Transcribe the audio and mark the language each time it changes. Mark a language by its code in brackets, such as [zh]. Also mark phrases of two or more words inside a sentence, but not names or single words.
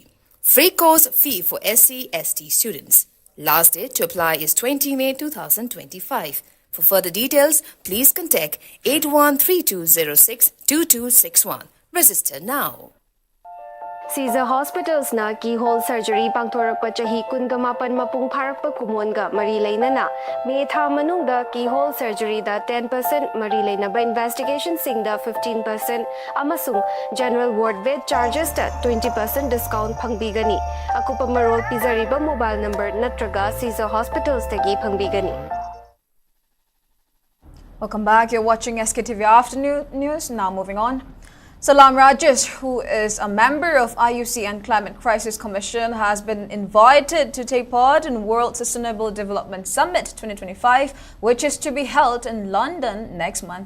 [en] Free course fee for SC/ST students. Last date to apply is 20 May 2025. For further details, please contact 8132062261. Register now. [mni] Caesar Hospitals na [en] keyhole surgery [mni] pangthorakpa chahi kungamapan mapung pharakpa kumonga mari leinana May tha manungda [en] keyhole surgery [mni] da 10% mari leinaba investigation singda 15% amasung [en] general ward bed charges [mni] da 20% discount phangbigani akupa marol pizariba [en] mobile number [mni] natraga Caesar Hospitals tagi phangbigani. [en] Welcome back. You're watching SKTV Afternoon News. Now moving on. Salam Rajesh, who is a member of IUC and Climate Crisis Commission, has been invited to take part in World Sustainable Development Summit 2025, which is to be held in London next month.